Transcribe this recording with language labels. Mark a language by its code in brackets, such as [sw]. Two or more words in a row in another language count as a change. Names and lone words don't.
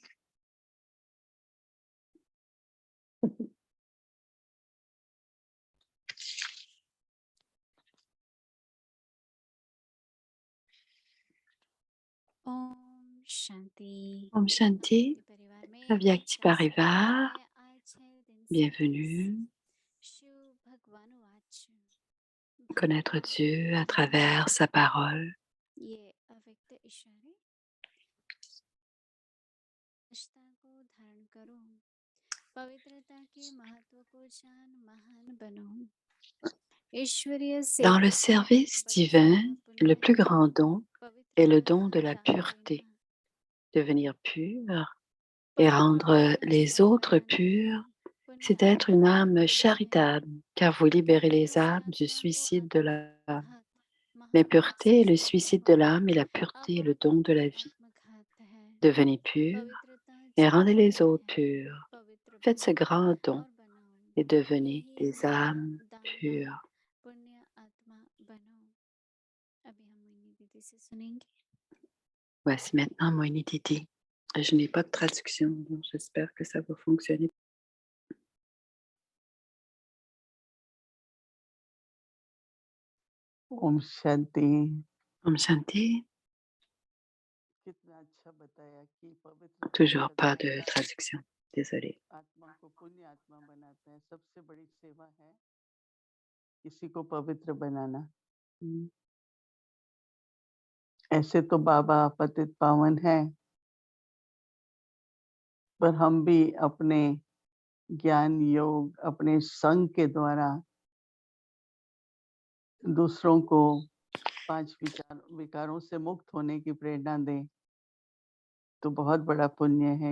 [hi] ओम शांति। ओम शांति. भक्ति परिवार में आप Avyakti सब स्वागत Parivar. है आज 6 दिन से बस [fr] Bienvenue. [hi] शिव भगवान वाच [fr] Connaître Dieu à travers sa parole. [hi] ये अव्यक्त इशारे निष्ठा को धारण करो, पवित्रता के महत्व को जान महान बनो, ईश्वरीय [fr] Dans le [hi] सेवा का [fr] service [hi] बरसता [fr] divin, [hi] हुआ [fr] le [hi] पुण्य [fr] plus grand don [hi] पवित्र [fr] est le don [hi] आत्मा [fr] de la [hi] दान [fr] pureté. [hi] करना, [fr] Devenir pur et [hi] परमात्मा [fr] rendre [hi] की [fr] les [hi] सेवा [fr] autres [hi] करना ही [fr] purs, [hi] पुण्य [fr] c'est être une [hi] आत्मा [fr] âme [hi] बनना है। [fr] charitable, car vous libérez les [hi] इस [fr] âmes du [hi] आत्मा को [fr] suicide de l'âme. [hi] आत्मघात महापाप से [fr] L'impureté est le [hi] छुड़ाना [fr] suicide de [hi] होगा। [fr] l'âme et la pureté est le don de [hi] अपवित्रता [fr] la vie. [hi] आत्मघात है, [fr] Devenez pur [hi] पवित्रता [fr] et rendez les [hi] जीवन [fr] autres [hi] है। [fr] purs. [hi] पवित्र [fr] Faites ce [hi] बनो [fr] grand don [hi] और बनाओ, [fr] et devenez [hi] यही [fr] des [hi] हमारा [fr] âmes [hi] दाता [fr] pures. [hi] पुण्य आत्मा बनो। अभी हम मोहिनी दीदी से सुनेंगे। [fr] Voici maintenant Moini Didi. Je n'ai pas de traduction, donc j'espère que ça va fonctionner. [hi] ओम शांति। ओम शांति. कितना अच्छा बताया कि पवित्रता [fr] Toujours [hi] का [fr] pas de [hi] दाता [fr] traduction. Désolée. [hi] आत्मा को पुण्य आत्मा बनाता है। सबसे बड़ी सेवा है किसी को पवित्र बनाना। ऐसे तो बाबा पतित पावन है, पर हम भी अपने ज्ञान योग अपने संग के द्वारा दूसरों को 5 विकारों से मुक्त होने की प्रेरणा दें तो बहुत बड़ा पुण्य है।